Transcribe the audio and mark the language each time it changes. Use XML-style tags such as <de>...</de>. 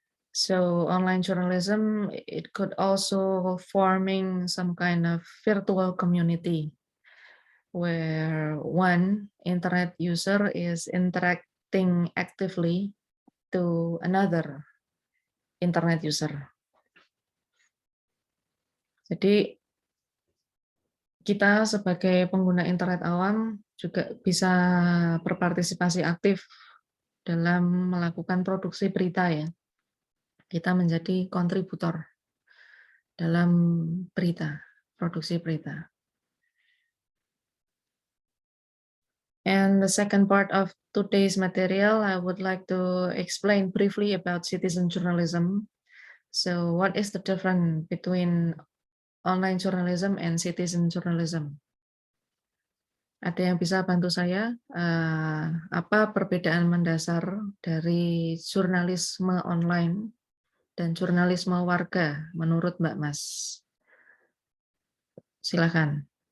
<en>So online journalism, it could also forming some kind of virtual community where one internet user is interacting actively to another internet user.</en> <id>Jadi kita sebagai pengguna internet awam juga bisa berpartisipasi aktif dalam melakukan produksi berita ya. Kita menjadi kontributor dalam berita, produksi berita.</id> <en>And the second part of today's material, I would like to explain briefly about citizen journalism. So what is the difference between online journalism and citizen journalism?</en> <id>Ada yang bisa bantu saya? Apa perbedaan mendasar dari jurnalisme online dan jurnalisme warga menurut Mbak Mas? Silakan.</id>